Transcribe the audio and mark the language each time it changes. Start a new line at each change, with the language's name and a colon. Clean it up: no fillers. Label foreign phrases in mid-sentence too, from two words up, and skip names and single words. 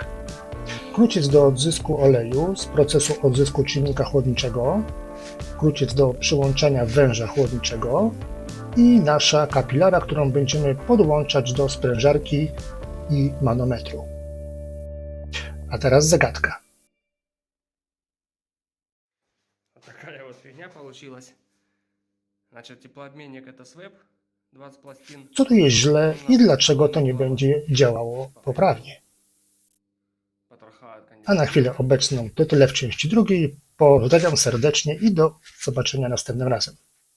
Polish: Kruciec do odzysku oleju z procesu odzysku czynnika chłodniczego, kruciec do przyłączania węża chłodniczego i nasza kapilara, którą będziemy podłączać do sprężarki i manometru. A teraz zagadka.
Russian: Вот такая вот фигня получилась. Значит, теплообменник это свэп, 20 пластин.
Polish: Co tu jest źle i dlaczego to nie będzie działało poprawnie?
Russian: Потроха от
Polish: A na chwilę obecną to tyle w części drugiej. Pozdrawiam serdecznie i do zobaczenia następnym razem.